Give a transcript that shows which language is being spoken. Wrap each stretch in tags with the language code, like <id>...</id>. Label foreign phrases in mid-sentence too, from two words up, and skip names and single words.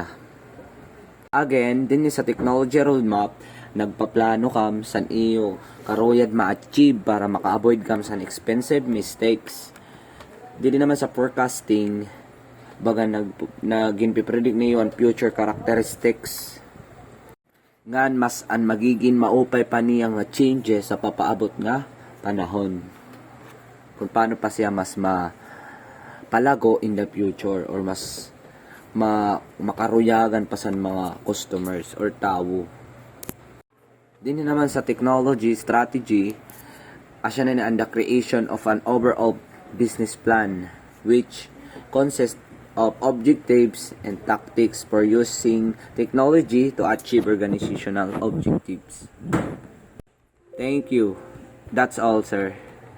<war>Again, din sa</war> <en>technology roadmap,</en> <war>nagpaplano kam san iyo karoyad ma-achieve para maka-avoid kam sa</war> <en>expensive mistakes.</en> <war>Dili naman sa forecasting, baga nagin-predict niyo ang</war> <en>future characteristics</en> <war>ngan mas an magiging maupay pa niya nga changes sa papaabot nga panahon. Kung paano pa siya mas palago</war> <en>in the future</en> <war>or mas makaruyagan pa sa mga customers or tawo. Din naman sa</war> <en>technology strategy,</en> <war>asya na ang</war> <en>the creation of an overall business plan which consists of objectives and tactics for using technology to achieve organizational objectives. Thank you. That's all, sir.</en>